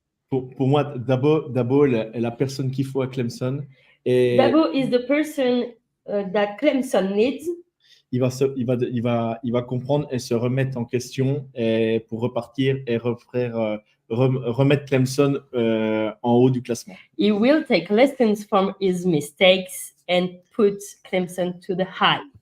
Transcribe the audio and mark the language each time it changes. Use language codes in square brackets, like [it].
[fr] Pour moi, Dabo est la personne qu'il faut à Clemson. Et [en] Dabo is the person that Clemson needs. [fr] Il va comprendre et se remettre en question et pour repartir et remettre Clemson en haut du classement. [en] He will take lessons from his mistakes and put Clemson to the high.